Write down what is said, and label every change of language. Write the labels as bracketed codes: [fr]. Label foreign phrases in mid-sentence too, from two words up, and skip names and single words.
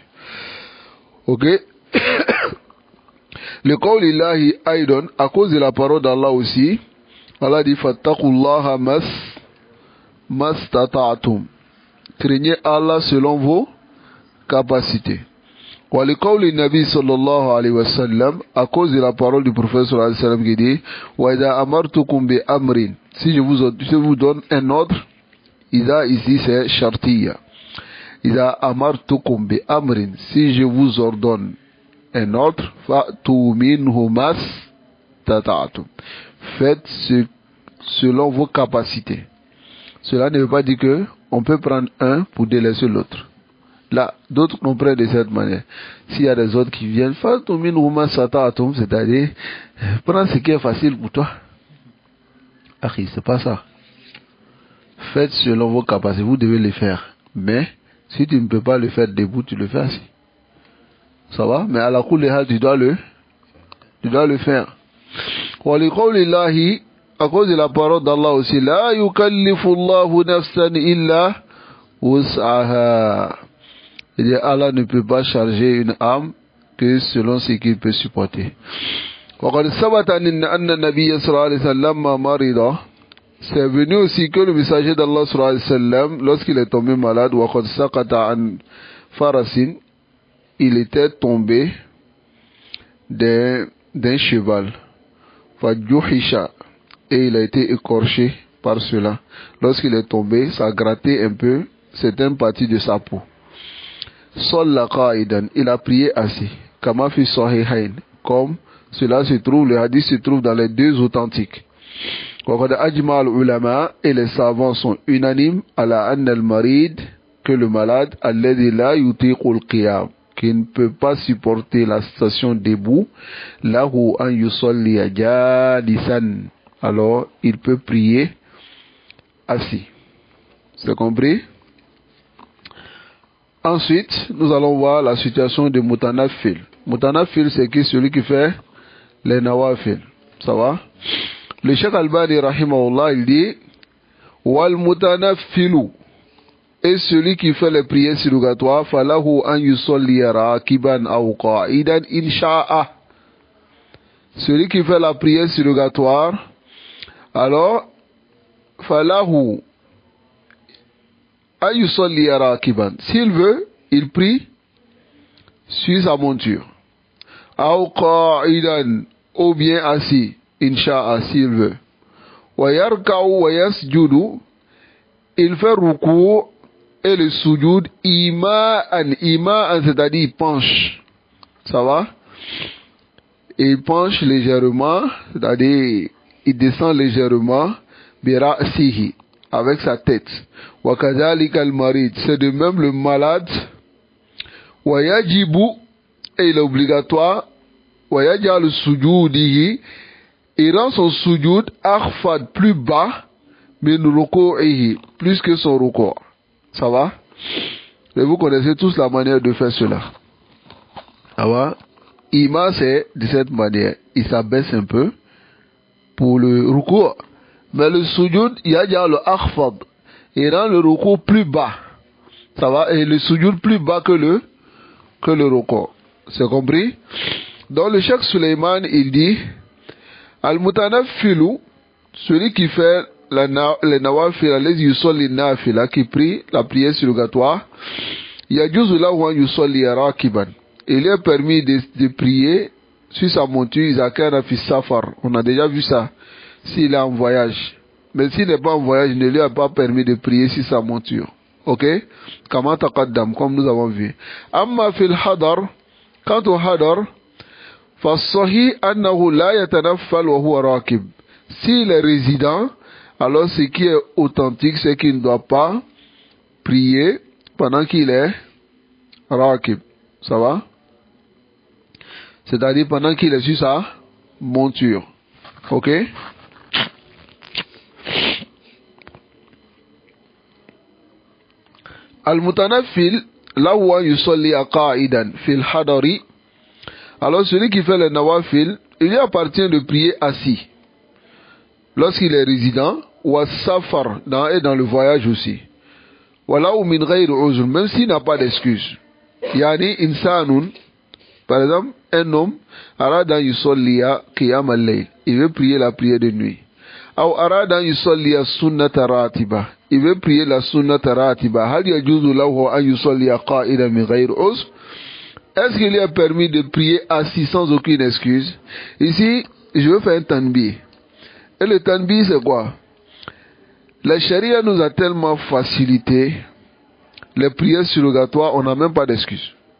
[fr] Ok. [ar] لقول الله أيضا, [fr] à cause de la parole d'Allah aussi, Allah dit [ar] فاتقوا الله ما استطعتم, [fr] craignez Allah selon vos capacités. [ar] ولقول النبي صلى الله عليه وسلم, [fr] à cause de la parole du prophète [ar] صلى الله عليه وسلم [fr] qui dit [ar] وإذا أمرتكم بأمر, [fr] si je vous donne un ordre, idha ici c'est shartiya, [ar] إذا أمرتكم بأمر, [fr] si je vous ordonne un ordre, [ar] فأتوا منه ما استطعتم, [fr] faites selon vos capacités. Cela ne veut pas dire que on peut prendre un pour délaisser l'autre. Là, d'autres comprennent de cette manière. S'il y a des autres qui viennent, [ar] فأتوا منه ما استطعتم, [fr] c'est-à-dire prends ce qui est facile pour toi. Akhi, c'est pas ça. Faites selon vos capacités, vous devez le faire. Mais si tu ne peux pas le faire debout, tu le fais assis. Ça va? Mais à la [ar] كل حال, [fr] tu dois le faire. [ar] ولقول الله, [fr] à cause de la parole d'Allah aussi, [ar] لا يكلف الله نفسا إلا وسعها. [fr] Et Allah ne peut pas charger une âme que selon ce qu'il peut supporter. [ar] وقد ثبت أن النبي صلى الله عليه وسلم مرض, [fr] c'est venu aussi que le messager d'Allah [ar] صلى الله عليه وسلم, [fr] lorsqu'il est tombé malade, [ar] وقد سقط عن فرس, [fr] il était tombé d'un cheval. Fajuhisha. Et il a été écorché par cela. Lorsqu'il est tombé, ça a gratté un peu certaines parties de sa peau. [ar] صلى قاعدا. [fr] Il a prié assis. [ar] كما في الصحيحين. [fr] Comme cela se trouve, le hadith se trouve dans les deux authentiques. [ar] وقد أجمع العلماء [fr] et les savants sont unanimes [ar] على أن المريض [fr] que le malade [ar] الذي لا يطيق القيام [fr] qui ne peut pas supporter la station debout [ar] له أن يصلي جالسا [fr] alors il peut prier assis. C'est compris? Ensuite, nous allons voir la situation de Mutanafil. Mutanafil, c'est qui? Celui qui fait les nawafil. Ça va? Le Cheikh Albani, rahimahullah, il dit [ar] والمتنفل. [fr] Et celui qui fait les prières surrogatoires, [ar] فله أن يصلي راكبا أو قاعدا إن شاء. [fr] Celui qui fait la prière surrogatoire, alors, [ar] فله أن يصلي راكبا. [fr] S'il veut, il prie sur sa monture. [ar] أو قاعدا, [fr] ou bien assis. Inch'Allah, s'il veut. [ar] ويركع ويسجد. [fr] Il fait ruku et le sujud ima'an. Ima'an, c'est-à-dire il penche. Ça va? Il penche légèrement, c'est-à-dire il descend légèrement. Bira'sihi, avec sa tête. [ar] وكذلك المريض. [fr] C'est de même le malade. [ar] ويجب, [fr] et il est obligatoire. [ar] ويجعل سجوده. [fr] Il rend son sujoud akhfad, plus bas, [ar] من ركوعه, [fr] plus que son ruku'. Ça va? Et vous connaissez tous la manière de faire cela. Ça va? Ima, c'est de cette manière. Il s'abaisse un peu pour le ruku'. Mais le sujoud, il y a déjà le akhfad. Il rend le ruku' plus bas. Ça va? Et le sujoud plus bas que le ruku'. C'est compris? Dans le Cheikh Suleiman, il dit Al-Mutanaffilu, celui qui fait les nawafil, les [ar] يصلي نافلة, [fr] qui prie la prière surrogatoire, [ar] يجوز له أن يصلي راكبا. [fr] Il est permis de prier sur sa monture, [ar] إذا كان في سفر. [fr] On a déjà vu ça, s'il est en voyage. Mais s'il n'est pas en voyage, il ne lui a pas permis de prier sur sa monture. Ok? [ar] كما تقدم, [fr] comme nous avons vu. [ar] أما في الحضر, [fr] quant au hadar, [ar] فالصحيح أنه لا يتنفل وهو راكب. [fr] S'il est résident, alors ce qui est authentique, c'est qu'il ne doit pas prier pendant qu'il est rakib. Ça va? C'est-à-dire pendant qu'il est sur sa monture. Ok? [ar] المتنفل له أن يصلي قاعدا في الحضر. [fr] Alors celui qui fait le nawafil, il lui appartient de prier assis. Lorsqu'il est résident, ou safar, et dans le voyage aussi. Voilà ou [ar] من غير عذر, [fr] même s'il n'a pas d'excuse. [ar] يعني إنسان, [fr] par exemple, un homme, [ar] أراد يصلي قيام الليل, [fr] il veut prier la prière de nuit. [ar] Ou أراد يصلي سنة راتبة, [fr] il veut prier la [ar] سنة راتبة. هل يجوز له أن يصلي قاعدا من غير عذر. [fr] Est-ce qu'il lui est permis de prier assis sans aucune excuse? Ici, je veux faire un tanbih. Et le tanbih, c'est quoi? La charia nous a tellement facilité les prières surrogatoires, on n'a même pas d'excuse.